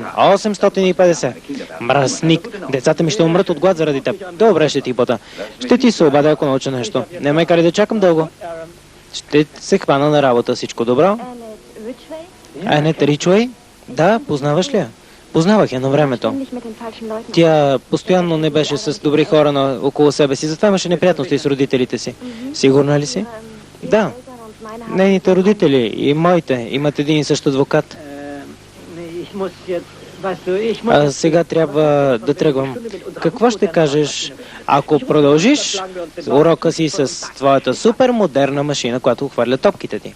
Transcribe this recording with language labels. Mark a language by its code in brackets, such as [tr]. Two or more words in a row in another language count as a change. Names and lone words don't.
[bg] 850. Мръсник. Децата ми ще умрат от глад заради теб. Добре, ще ти бота. Ще ти се обадя, ако науча нещо. Не ме карай да чакам дълго. Ще се хвана на работа. Всичко добро? Annette Ridgway? Анет Ричуей? Да, познаваш ли я? Познавах я на времето. [de] Ständig mit den falschen Leuten. [bg] Тя постоянно не беше с добри хора около себе си, затова имаше неприятности с родителите си. Сигурна ли си? Да. [de] Eltern und meine haben [bg] Нейните родители и моите имат един и същ адвокат. А сега трябва да тръгвам. Какво ще кажеш, ако продължиш урока си с твоята супер модерна машина, която хвърля топките ти?